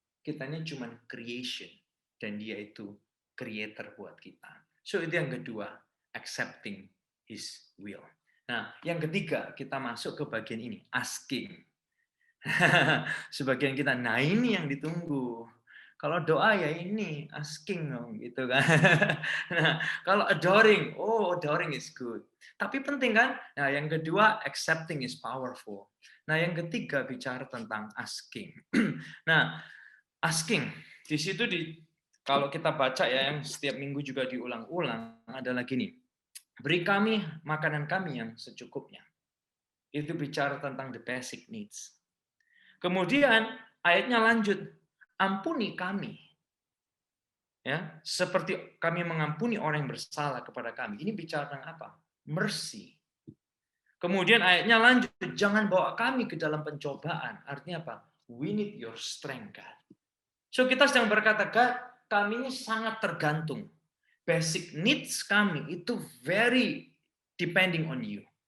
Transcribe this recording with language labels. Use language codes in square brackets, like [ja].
[id] Kitanya cuma creation, dan dia itu creator buat kita. So itu yang kedua, accepting his will. Nah, yang ketiga, kita masuk ke bagian ini, asking. Sebagian kita, nah ini yang ditunggu. Kalau doa ya ini, asking dong, gitu kan. Nah, kalau adoring, [en] oh adoring is good. [id] Tapi penting kan? Nah, yang kedua, [en] accepting is powerful. [id] Nah, yang ketiga bicara tentang asking. Nah, asking, di situ kalau kita baca ya, yang setiap minggu juga diulang-ulang, adalah gini, beri kami makanan kami yang secukupnya. Itu bicara tentang [en] the basic needs. [id] Kemudian ayatnya lanjut, ampuni kami, ya, seperti kami mengampuni orang yang bersalah kepada kami. Ini bicara tentang apa? Mercy. Kemudian ayatnya lanjut, jangan bawa kami ke dalam pencobaan. Artinya apa? [en] We need your strength, God. [id] So kita sedang berkata, God, kami ini sangat tergantung. Basic needs kami itu [en] very depending on you.